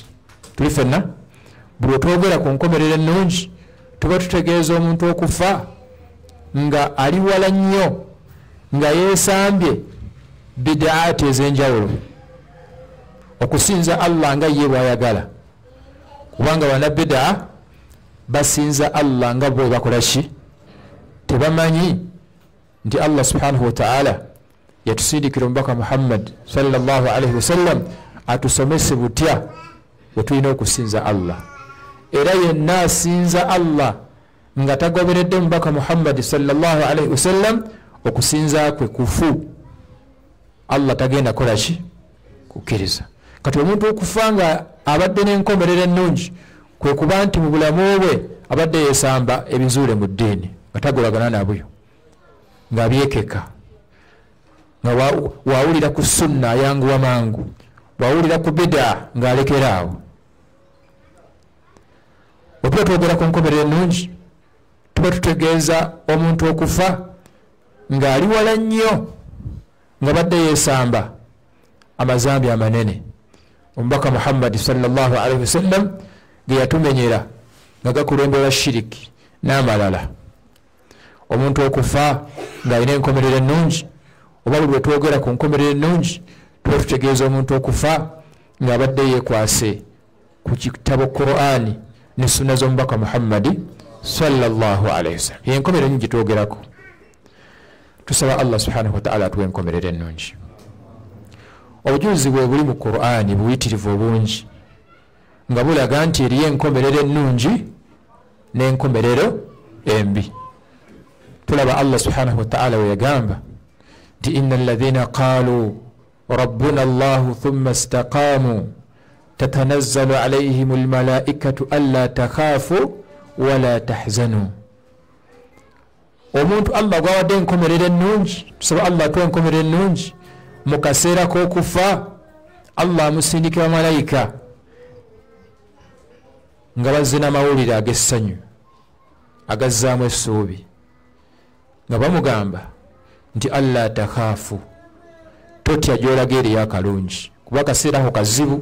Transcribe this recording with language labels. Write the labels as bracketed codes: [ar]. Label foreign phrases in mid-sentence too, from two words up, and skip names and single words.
[lg] Tuli ffenna bwe twogera ku nkomerero ennungi tuba tutegeeza omuntu okufa nga ali wala nnyo, nga yeesambye bidaati ez'enjawulo, okusinza Allah nga ye bw'ayagala, kubanga bannabbidaa basinza Allah nga bwe bakola ki? Tebamanyi nti Allah [ar] سبحانه وتعالى [lg] yatusindikira omubaka Muhammad [ar] صلى الله عليه وسلم [lg] atusomese butya bwe tulina okusinza Allah. Era yenna asinza Allah nga tagoberedde omubaka Muhammad [ar] صلى الله عليه وسلم, [lg] okusinza kwe kufu. Allah tagenda kola ki? Kukkiriza. Kati omuntu okufa nga abadde n'enkomerero ennungi kwe kuba nti mu bulamu bwe abadde yeesamba ebizuule mu ddiini nga tagolagana nabyo, ng'abyekeka, nga wawulira ku sunna ayanguwa mangu, wawulira ku bida ng'alekera awo. Bwe tuba twogera ku nkomerero ennungi tuba tutegeeza omuntu okufa ng'ali wala nnyo, nga badde yeesamba amazambi amanene omubaka Muhammad [ar] صلى الله عليه وسلم [lg] ge yatumenyera nga gakulembera shiriki n'amalala. Omuntu okufa ng'alina enkomerero ennungi, oba bwe twogera ku nkomerero ennungi tuba tutegeeza omuntu okufa ng'abadde yeekwase ku kitabo Qur'ani ne sunna z'omubaka Muhammad [ar] صلى الله عليه وسلم. [lg] Enkomerero ennungi twogerako. tusaba Allah [ar] سبحانه وتعالى [lg] atuwe enkomerero ennungi. Obujulizi bwe buli mu Qur'ani buyitirivu obungi nga bulaga nti eriyo enkomerero ennungi n'enkomerero embi. Tulaba Allah [ar] سبحانه وتعالى [lg] we yagamba nti [ar] إن الذين قالوا ربنا الله ثم استقاموا تتنزل عليهم الملائكة ألا تخافوا ولا تحزنوا. [lg] Omuntu Allah gwawadde enkomerero ennungi, tusaba Allah atuwe enkomerero ennungi mu kaseera k'okufa. Allah amusindikira malayika nga bazze n'amawulire ag'essanyu agazzaamu essuubi nga bamugamba nti [ar] ألا تخافوا, [lg] totya gy'olaga eriyo akalungi kuba akaseera ako kazibu.